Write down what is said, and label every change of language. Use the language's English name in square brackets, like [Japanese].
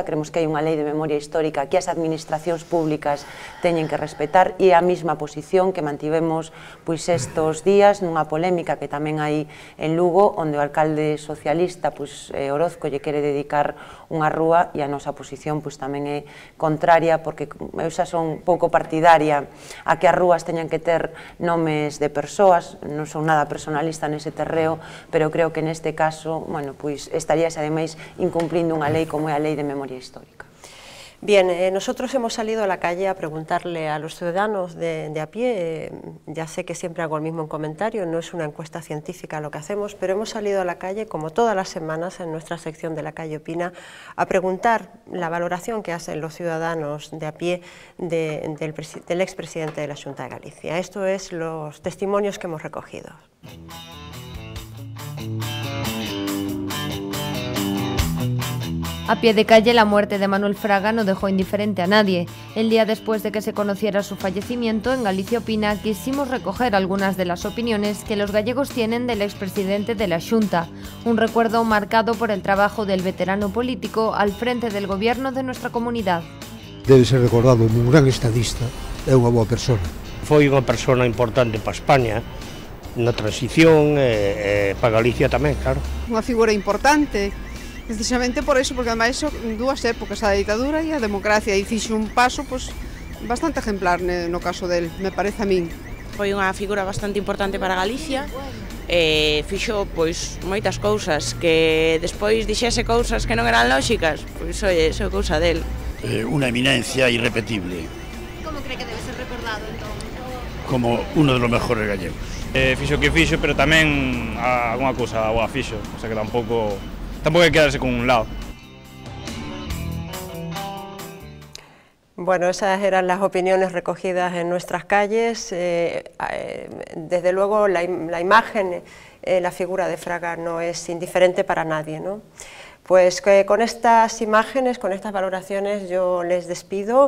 [Galician] Creemos que hai unha lei de memoria histórica que as administracións públicas teñen que respetar, e a mesma posición que mantivemos estes días nunha polémica que tamén hai en Lugo, onde o alcalde socialista Orozco lle quere dedicar unha rúa, e a nosa posición tamén é contraria, porque eu xa son pouco partidaria a que as rúas teñan que ter nomes de persoas, non son nada personalista nese terreo, pero creo que neste caso, estaríase ademais incumplindo unha lei como é a Lei de Memoria Histórica. [Spanish] Bien, nosotros hemos salido a la calle a preguntarle a los ciudadanos de a pie, ya sé que siempre hago el mismo comentario, no es una encuesta científica lo que hacemos, pero hemos salido a la calle, como todas las semanas en nuestra sección de La Calle Opina, a preguntar la valoración que hacen los ciudadanos de a pie del expresidente de la Xunta de Galicia. Esto es los testimonios que hemos recogido. A pie de calle, la muerte de Manuel Fraga no dejó indiferente a nadie. El día después de que se conociera su fallecimiento, en Galicia Opina quisimos recoger algunas de las opiniones que los gallegos tienen del expresidente de la Xunta, un recuerdo marcado por el trabajo del veterano político al frente del gobierno de nuestra comunidad. [Galician] Debe ser recordado como un gran estadista e unha boa persona. Foi unha persona importante para España, na transición e para Galicia tamén, claro. Unha figura importante, precisamente por eso, porque ademais dúas épocas, a ditadura e a democracia, e fixo un paso bastante ejemplar no caso del, me parece a min. Foi unha figura bastante importante para Galicia, fixo moitas cousas, que despois dixese cousas que non eran lóxicas, pois oye, iso é cousa del. [Spanish] Una eminencia irrepetible. ¿Cómo cree que debe ser recordado entonces? Como uno de los mejores gallegos. [Galician] Fixo que fixo, pero tamén alguna cousa boa fixo, o sea que tampouco hai que quedarse con un lado. [Spanish] Bueno, esas eran las opiniones recogidas en nuestras calles. Desde luego la imagen, la figura de Fraga no es indiferente para nadie, ¿no? Pues con estas imágenes, con estas valoraciones yo les despido.